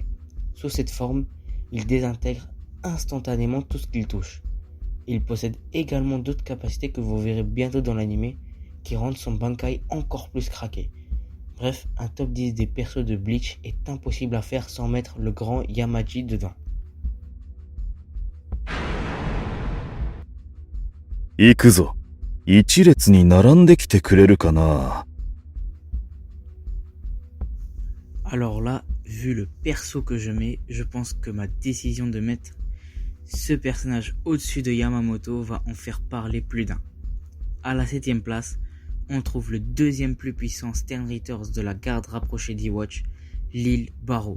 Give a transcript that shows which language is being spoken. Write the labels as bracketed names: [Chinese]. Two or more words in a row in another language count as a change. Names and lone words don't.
[French] Sous cette forme, il désintègre instantanément tout ce qu'il touche. Il possède également d'autres capacités que vous verrez bientôt dans l'anime qui rendent son Bankai encore plus craqué. Bref, un top 10 des persos de Bleach est impossible à faire sans mettre le grand Yamaji dedans. [Japanese] 行くぞ。一列に並んできてくれるかな。 [French] Alors là, vu le perso que je mets, je pense que ma décision de mettre ce personnage au-dessus de Yamamoto va en faire parler plus d'un. À la 7ème place, on trouve le deuxième plus puissant Stern Reiters de la garde rapprochée d'E-Watch, Lil Barrow.